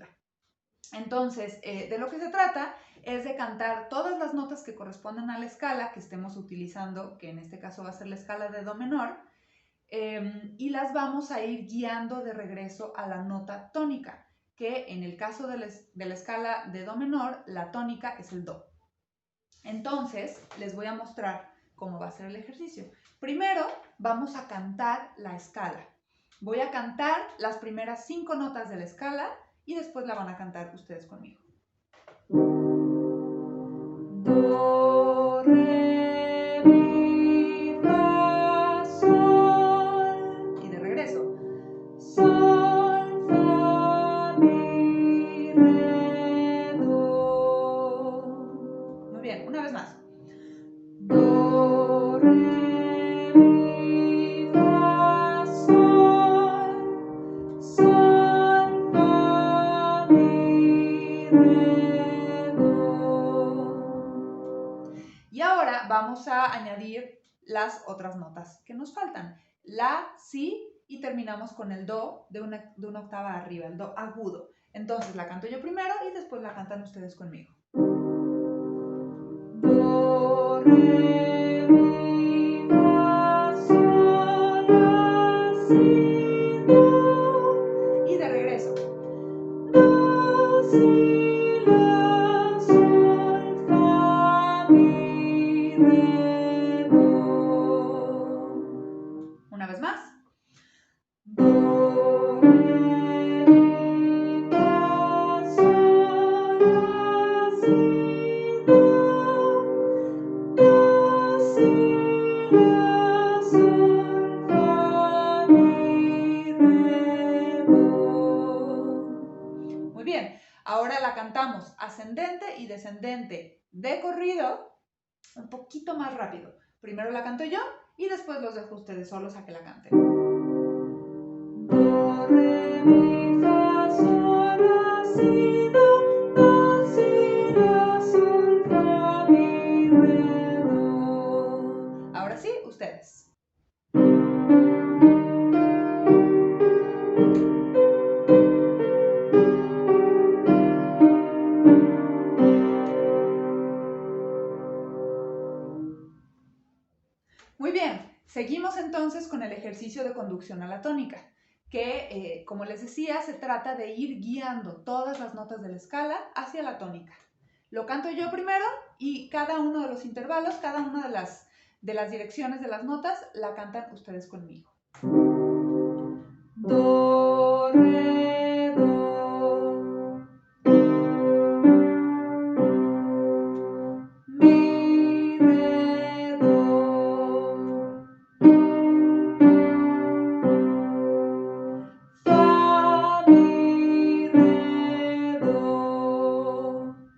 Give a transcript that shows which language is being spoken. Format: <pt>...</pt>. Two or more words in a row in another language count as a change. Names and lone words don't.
<es>Entonces, de lo que se trata es de cantar todas las notas que corresponden a la escala que estemos utilizando, que en este caso va a ser la escala de Do menor, y las vamos a ir guiando de regreso a la nota tónica, que en el caso de la escala de Do menor, la tónica es el Do. Entonces, les voy a mostrar cómo va a ser el ejercicio. Primero, vamos a cantar la escala. Voy a cantar las primeras 5 notas de la escala y después la van a cantar ustedes conmigo. Do, re, mi, fa, sol. Y de regreso. Sol, fa, mi, re, do. Muy bien, una vez más. Do, re, mi, fa, sol. Sol, fa, mi, re, do. Y ahora vamos a añadir las otras notas que nos faltan. La, si y terminamos con el do de una octava arriba, el do agudo. Entonces la canto yo primero y después la cantan ustedes conmigo. Do, re, mi, fa, sol, la, si, do. Y de regreso. Do, si, la, sol, fa, mi, re, do. Una vez más. Do, re, mi, fa, sol, la, si, do. Do, si, la, sol, fa, mi, re, do. Muy bien, ahora la cantamos ascendente y descendente de corrido, un poquito más rápido. Primero la canto yo y después los dejo ustedes solos a que la canten. Do, re, mi, fa, sol, la, si, do. Do, si, la, sol, fa, mi, re, do. Ahora sí, ustedes. Muy bien, seguimos entonces con el ejercicio de conducción a la tónica, que como les decía, se trata de ir guiando todas las notas de la escala hacia la tónica. Lo canto yo primero y cada uno de los intervalos, cada una de las direcciones de las notas, la cantan ustedes conmigo. Do, re, do. Mi, re, do. Fa, mi, re, do.</es>